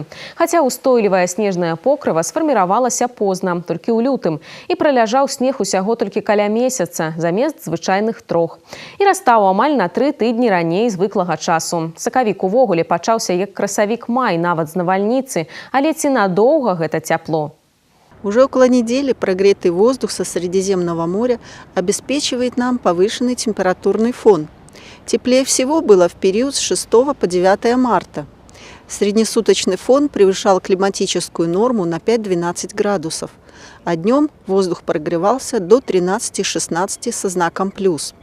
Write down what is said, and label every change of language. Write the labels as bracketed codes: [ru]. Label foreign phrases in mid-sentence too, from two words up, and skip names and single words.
[be] Хаця ўстойлівае снежнае покрыва сфарміравалася позна, толькі ў лютым, і праляжаў снег усяго толькі каля месяца, замест звычайных 3. І растаў амаль на 3 тыдні раней звыклага часу. Сакавік увогуле пачаўся як красавік-май, нават з навальніцы, але ці надоўга гэта цяпло? [ru] Уже около недели прогретый воздух со Средиземного моря обеспечивает нам повышенный температурный фон. Теплее всего было в период с 6 по 9 марта. Среднесуточный фон превышал климатическую норму на 5-12 градусов, а днем воздух прогревался до 13-16 со знаком плюс.